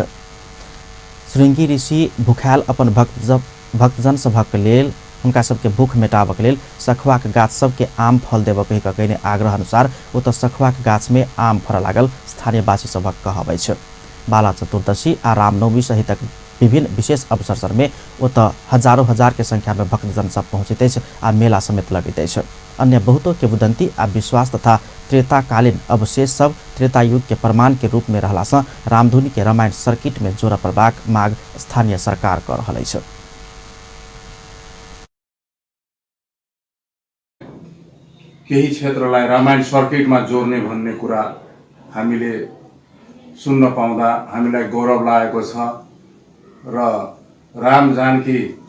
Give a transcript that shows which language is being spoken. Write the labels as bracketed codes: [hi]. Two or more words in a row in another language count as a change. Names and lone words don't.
[mai] श्रृंगी ऋषि भूखायल अपन भक्तजन सभक लेल हुनका सबके भूख मेटाबऽ के लेल सखुआ के गाछ सबके आम फल देबऽ के कहने आग्रह अनुसार ओतऽ सखुआ के गाछ में आम फरऽ लागल स्थानीय वासी सभक कहब अछि। बाला चतुर्दशी आ रामनवमी सहित विभिन्न विशेष अवसर सब में ओतऽ हजारों हजार के संख्या में भक्तजन सब पहुँचैत अछि आ मेला समेत लगैत अछि। अन्य बहुतो किंवदंती आ विश्वास तथा त्रेताकालीन अवशेष सब त्रेता युग के प्रमाण के रूप में रहला से रामधुनी के रामायण सर्किट में जोड़ प्रभाग माग स्थानीय सरकार कर रहल अछि। [ne] केही क्षेत्रलाई रामायण सर्किटमा जोड्ने भन्ने कुरा हामीले सुन्न पाउँदा हामीलाई गौरव लागेको छ र राम जानकी